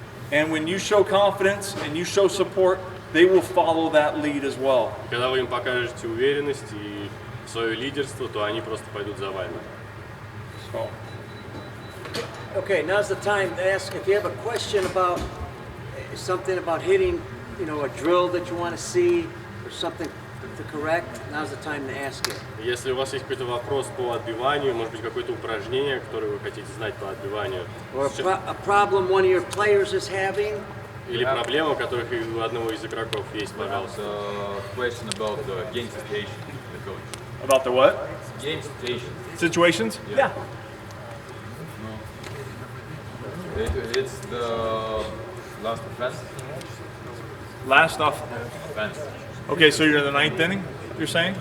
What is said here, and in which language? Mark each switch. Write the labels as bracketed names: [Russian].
[English] And when you show confidence and you show support, they will follow that lead as well. [Russian] И когда вы им покажете уверенность и свое лидерство, то они просто пойдут за вами. [English] So. Okay, now's the time to ask if you have a question about something about hitting, a drill that you want to see or something to correct. Now's the time to ask it. [Russian] Если у вас есть какой-то вопрос по отбиванию, может быть, какое-то упражнение, которое вы хотите знать по отбиванию, [English] Or a problem one of your players is having. [Russian] или проблема, которых у одного из игроков есть, пожалуйста. [English] Question about the game situation, the coach. About the what? Game situation. Situations? Yeah. It's the last offense. Last off. Offense. Okay, so you're in the 9th inning, you're saying?